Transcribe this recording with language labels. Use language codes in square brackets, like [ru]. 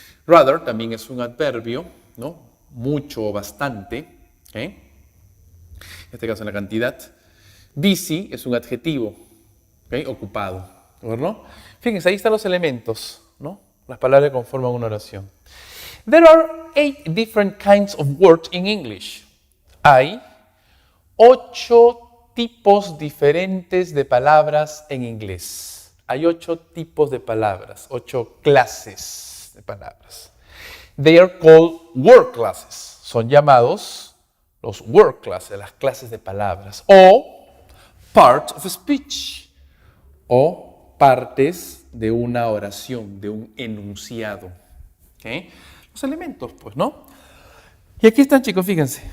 [es] Rather también es un adverbio, ¿no? Mucho o bastante, ¿okay? En este caso en la cantidad. Busy es un adjetivo, ¿okay? Ocupado, ¿no? Fíjense, ahí están los elementos, ¿no? Las palabras que conforman una oración. [en] There are 8 different kinds of words in English. [es] Hay 8 tipos diferentes de palabras en inglés. Hay 8 tipos de palabras, 8 clases de palabras. [en] They are called word classes. [es] Son llamados los word classes, las clases de palabras. O part of speech. O partes de una oración, de un enunciado. ¿Okay? Los elementos, pues, ¿no? Y aquí están, chicos, fíjense.